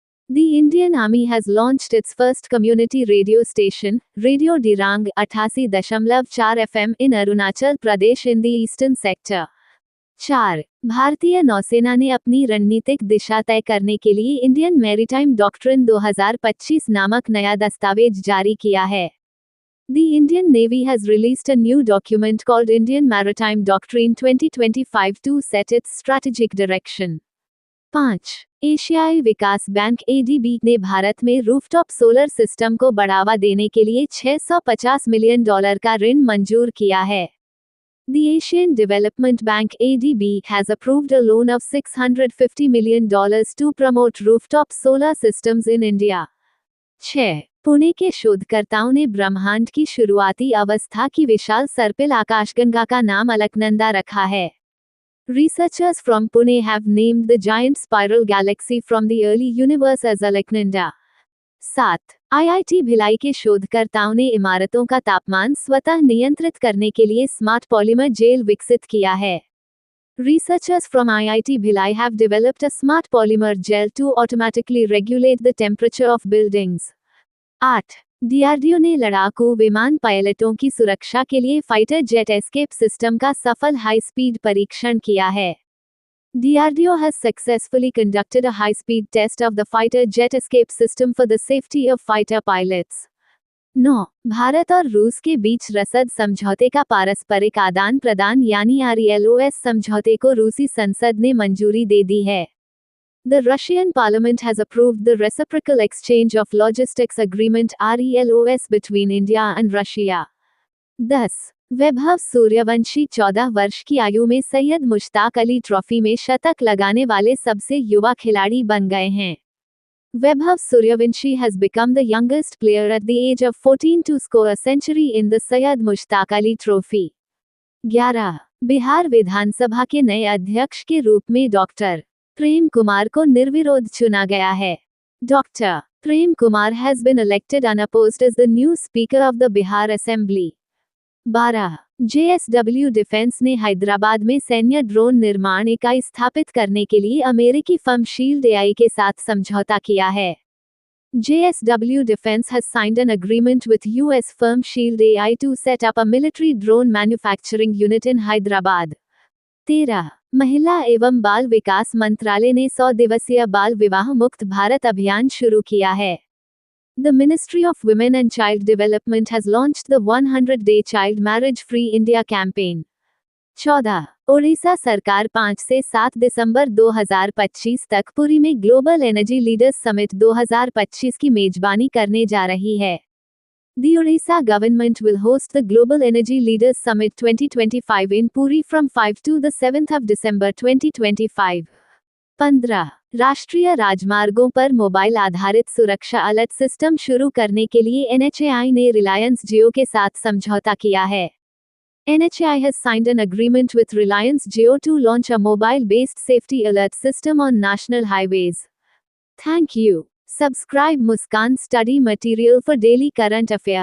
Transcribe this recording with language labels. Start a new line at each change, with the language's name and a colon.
English: The Indian Army has launched its first community radio station, Radio Dirang 88.4 FM in Arunachal Pradesh in the eastern sector. 4.
Hindi: भारतीय नौसेना ने अपनी रणनीतिक दिशा तय करने के लिए इंडियन मैरीटाइम डॉक्ट्रिन 2025 नामक नया दस्तावेज जारी किया है।
English: The Indian Navy has released a new document called Indian Maritime Doctrine 2025 to set its strategic direction. 5.
Hindi: एशियाई विकास बैंक ADB ने भारत में रूफटॉप सोलर सिस्टम को बढ़ावा देने के लिए $650 मिलियन का ऋण मंजूर किया है।
English: The Asian Development Bank ADB has approved a loan of $650 million to promote rooftop solar systems in India. 6.
Hindi: Pune के शोधकर्ताओं ने ब्रह्मांड की शुरुआती अवस्था की विशाल सर्पिल आकाशगंगा का नाम अलकनंदा रखा है।
English: Researchers from Pune have named the giant spiral galaxy from the early universe as Alaknanda. 7.
Hindi: IIT Bhilai के शोधकर्ताओं ने इमारतों का तापमान स्वतः नियंत्रित करने के लिए स्मार्ट पॉलीमर जेल विकसित किया है।
English: Researchers from IIT Bhilai have developed a smart polymer gel to automatically regulate the temperature of buildings. 8.
Hindi: DRDO ने लड़ाकू विमान पायलटों की सुरक्षा के लिए फाइटर जेट एस्केप सिस्टम का सफल हाई स्पीड परीक्षण किया है।
English: DRDO has successfully conducted a high-speed test of the fighter jet escape system for the safety of fighter pilots. 9.
Hindi: Bharat और रूस के बीच रसद समझौते का पारस्परिक आदान प्रदान यानी RELOS समझौते को रूसी संसद ने मंजूरी दे दी है।
English: The Russian Parliament has approved the Reciprocal Exchange of Logistics Agreement RELOS between India and Russia. 10.
Hindi: Vaibhav Suryavanshi 14 वर्ष की आयु में सैयद मुश्ताक अली ट्रॉफी में शतक लगाने वाले सबसे युवा खिलाड़ी बन गए हैं।
English: Vaibhav Suryavanshi has become the youngest player at the age of 14 to score a century in the Syed Mushtaq Ali Trophy. 11.
Hindi: Bihar विधानसभा के नए अध्यक्ष के रूप में डॉक्टर प्रेम कुमार को निर्विरोध चुना गया है.
English: Doctor Prem Kumar has been elected unopposed as the new Speaker of the Bihar Assembly. 12.
Hindi: JSW defence ने हैदराबाद में सैन्य ड्रोन निर्माण इकाई स्थापित करने के लिए अमेरिकी फर्म शील्ड एआई के साथ समझौता किया है.
English: JSW Defense has signed an agreement with US firm Shield AI to set up a military drone manufacturing unit in Hyderabad. 13.
Hindi: महिला एवं बाल विकास मंत्रालय ने 100 दिवसीय बाल विवाह मुक्त भारत अभियान शुरू किया है.
English: The Ministry of Women and Child Development has launched the 100-day Child Marriage Free India campaign. 14.
Hindi: Odisha सरकार 5 से 7 दिसंबर 2025 तक पुरी में ग्लोबल एनर्जी लीडर्स समिट 2025 की मेजबानी करने जा रही है.
English: The Odisha government will host the Global Energy Leaders Summit 2025 in Puri from 5 to the 7th of December 2025. 15.
Hindi: राष्ट्रीय राजमार्गों पर मोबाइल आधारित सुरक्षा अलर्ट सिस्टम शुरू करने के लिए NHAI ने रिलायंस जियो के साथ समझौता किया है.
English: NHAI has signed an agreement with Reliance Jio to launch a mobile-based safety alert system on national highways. Thank you. Subscribe Muskan Study Material for daily current affairs.